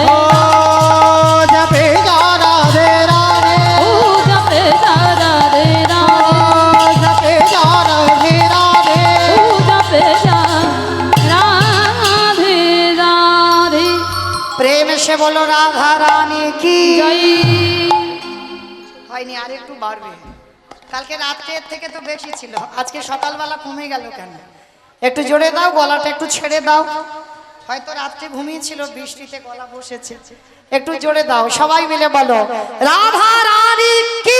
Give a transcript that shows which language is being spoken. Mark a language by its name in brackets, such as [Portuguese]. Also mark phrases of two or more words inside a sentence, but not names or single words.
[Hindi] ओ जपे जा राधे राधे ओ जपे जा राधे राधे जपे जा राधे राधे ओ जपे जा राधे राधे प्रेम से बोलो राधा रानी की जय [Bangla] হয়নি, আর একটু বাড়বে। কালকে রাত্রের থেকে তো বেশি ছিল, আজকে সকালবেলা কমে গেল কেন? একটু জোরে দাও, গলাটা একটু ছেড়ে দাও। হয়তো রাত্রে ঘুমিয়েছিল, বৃষ্টিতে গলা বসেছে। একটু জোরে দাও, সবাই মিলে বলো রাধা রানী কি